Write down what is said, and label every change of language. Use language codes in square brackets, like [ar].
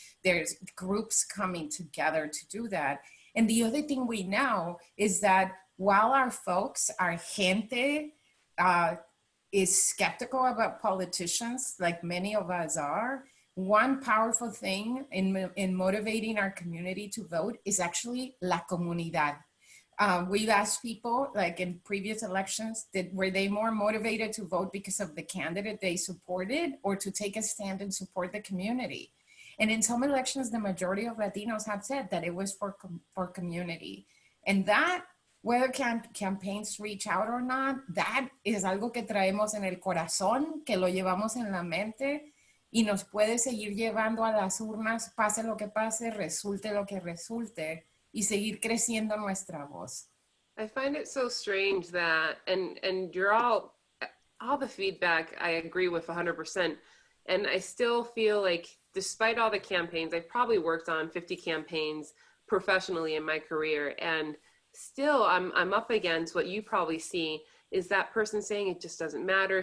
[en] There's groups coming together to do that. And the other thing we know is that while our folks, our gente, is skeptical about politicians, like many of us are, one powerful thing in motivating our community to vote is actually la comunidad. We've asked people, like in previous elections, were they more motivated to vote because of the candidate they supported or to take a stand and support the community? And in some elections, the majority of Latinos have said that it was for community. And that, whether campaigns reach out or not, that [es] es algo que traemos en el corazón, que lo llevamos en la mente, y nos puede seguir llevando a las urnas, pase lo que pase, resulte lo que resulte, y seguir creciendo nuestra voz. [en] I find it so strange that, and you're all the feedback I agree with 100%. And I still feel like despite all the campaigns, I've probably worked on 50 campaigns professionally in my career. And still I'm up against what you probably see is that person saying it just doesn't matter.